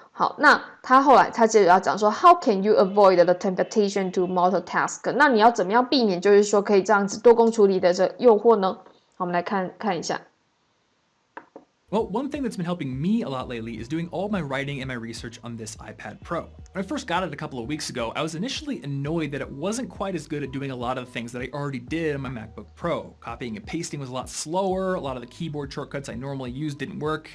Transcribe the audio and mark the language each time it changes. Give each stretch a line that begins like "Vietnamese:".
Chinese: 好，那后来他接着要讲说
English: How can you avoid the temptation to multitask？
Chinese: 那你要怎么样避免就是说可以这样子多工处理的这诱惑呢？好，我们来看一下。
English: Well, one thing that's been helping me a lot lately is doing all my writing and my research on this iPad Pro. When I first got it a couple of weeks ago, I was initially annoyed that it wasn't quite as good at doing a lot of the things that I already did on my MacBook Pro. Copying and pasting was a lot slower, a lot of the keyboard shortcuts I normally use didn't work.